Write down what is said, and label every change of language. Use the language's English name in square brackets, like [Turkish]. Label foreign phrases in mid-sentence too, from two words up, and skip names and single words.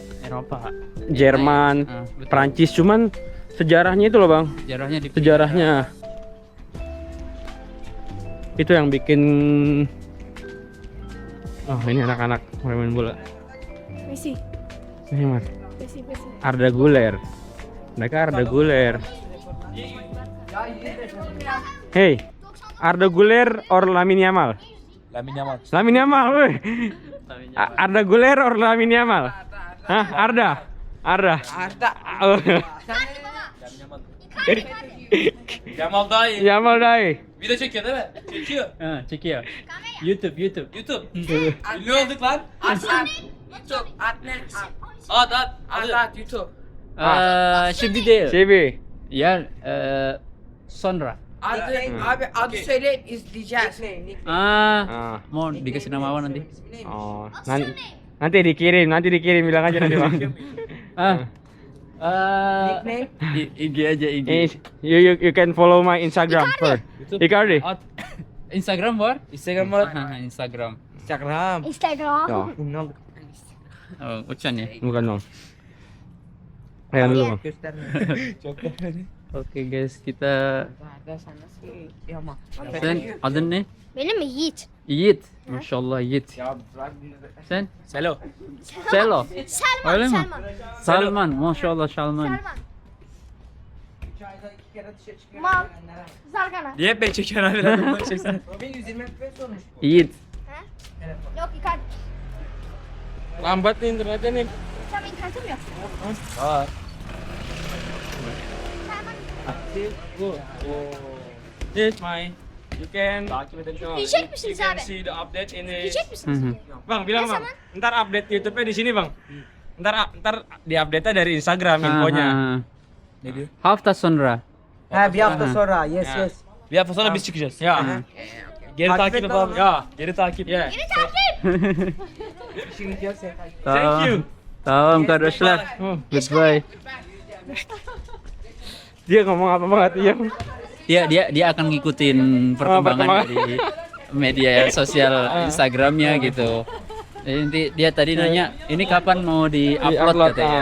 [Indonesian] Eropa. Jerman, Betul. Prancis, cuman sejarahnya itu loh bang. Sejarahnya di Sejarahnya itu yang bikin. Oh ini anak-anak main bola. Messi. Ini mas Messi. Arda Güler. Mereka Arda Güler. [English] Hey, Arda Güler or Lamine Yamal? [Indonesian] Lamine Yamal, weh. [English] Arda Güler or Lamine Yamal? [Turkish] Hah, Arda. Oh. Yamal daha iyi. Yamal dayı. Video çekiyor değil mi? Çekiyor. Ha, çekiyor. YouTube. YouTube. Ünlü olduk lan. At. Hadi. YouTube. Şimdi değil. Sibi. Ya sonra. Adı söyle izleyeceğiz. Ah. [Indonesian] Mau dikasih nama apa nanti? Oh, nanti dikirim bilang aja nanti bang. Nickname? IG aja IG. [English] You can follow my Instagram first. Icardi. [Turkish] Instagram var? Instagram var. Instagram. Instagram. Instagram. [Indonesian] Ya, Oh, ucan ya. bukan dong. Ayan dulu bang. Oke guys, kita Ada sana sih. Ya mah. [Turkish] sen adın ne? Benim mi Yiğit? Yiğit. Maşallah Yiğit. Sen? Selo. Selo. Selman. Öyle mi? Selman. Salman. Maşallah Salman. Selman. 3 ayda 2 kere dışarı çıkıyor. Mal. Zargana. Niye hep beni çekiyorsun abi? Adamı çeksene. Robin 120 FPS olmuş. Yiğit. Yok Icardi. [Indonesian] Lambat nih internetnya nih. [Turkish] Sama internetim yok. Var. [English] This my. You can. [Turkish] Yiyecek misiniz abi? [English] See the update in the. [Turkish] Yiyecek Hı misiniz? hı. [Indonesian] Bang bilang Ya, bang. sama. Ntar update YouTube-nya di sini bang. Ntar di update-nya dari Instagram infonya. Ha. [Turkish] Ne diyor? Hafta sonra. Ha bir hafta Aha. sonra. Yes Ya. [English] yes. [Turkish] Bir hafta sonra biz çıkacağız. Ya. Geri Takip takip et et lan. abi. Ya. Geri takip. Ya. Yeni takip. İşin gidiyorsa. [English] Thank you. [Turkish] Tamam kardeşler. [English] Goodbye. [Indonesian] Dia ngomong apa banget ya? Dia akan ngikutin perkembangan dari media sosial Instagramnya gitu. Jadi nanti dia tadi nanya, ini kapan mau di-upload Di-upload, katanya.